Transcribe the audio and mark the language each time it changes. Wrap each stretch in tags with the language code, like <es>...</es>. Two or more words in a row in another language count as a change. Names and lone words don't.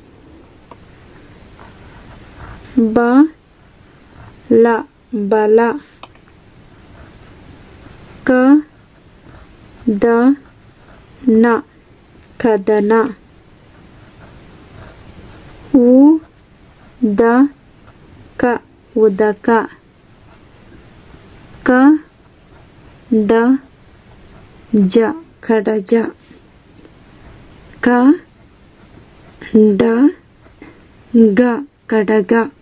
<kn>ಬ ಲ, ಬಲ. ಕ ದ ನ, ಕದನ. ಉ ದ ಕ, ಉದಕ. ಕ ಡ ಜ, ಕಡಜ. ಕ ಡ ಗ, ಕಡಗ.</kn>